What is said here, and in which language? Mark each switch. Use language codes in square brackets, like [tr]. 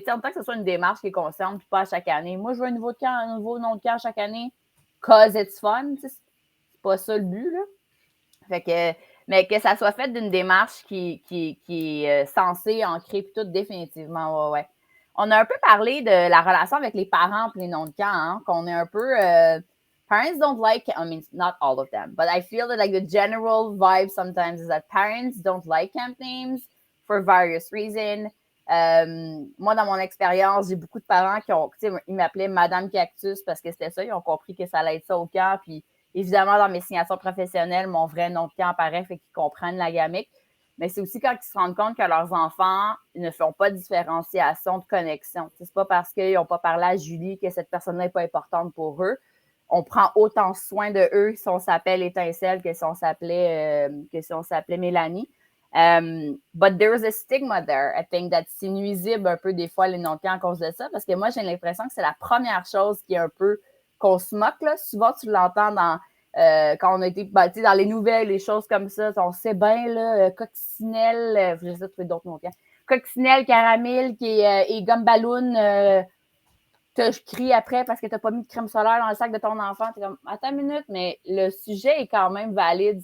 [fr] Tu sais, en tant que ce soit une démarche qui est consciente, puis pas à chaque année. Moi, je veux un nouveau nom de camp chaque année, [en] cause it's fun, [fr] tu sais, pas ça le but, là. Fait que, mais que ça soit fait d'une démarche qui est censée ancrer puis tout, définitivement, ouais. On a un peu parlé de la relation avec les parents et les noms de camp, hein, qu'on est un peu... [en] parents don't like... I mean, not all of them, but I feel that like the general vibe sometimes is that parents don't like camp names for various reasons. [fr] Moi, dans mon expérience, j'ai beaucoup de parents qui ont... Tu sais, ils m'appelaient Madame Cactus parce que c'était ça. Ils ont compris que ça allait être ça au camp, puis évidemment, dans mes signatures professionnelles, mon vrai nom de camp apparaît, fait qu'ils comprennent la gamique. Mais c'est aussi quand ils se rendent compte que leurs enfants ne font pas de différenciation de connexion. C'est pas parce qu'ils n'ont pas parlé à Julie que cette personne-là n'est pas importante pour eux. On prend autant soin de eux si on s'appelle Étincelle que si on s'appelait Mélanie. [en] But there's a stigma there. I think that [fr] c'est nuisible un peu des fois les noms de camp à cause de ça, parce que moi, j'ai l'impression que c'est la première chose qui est un peu qu'on se moque, là. Souvent, tu l'entends quand on a été dans les nouvelles, les choses comme ça. On sait bien, là, coccinelle, je sais trouver d'autres noms. Coccinelle, caramel, et gomme ballon, je crie après parce que tu n'as pas mis de crème solaire dans le sac de ton enfant. Tu es comme, attends une minute, mais le sujet est quand même valide.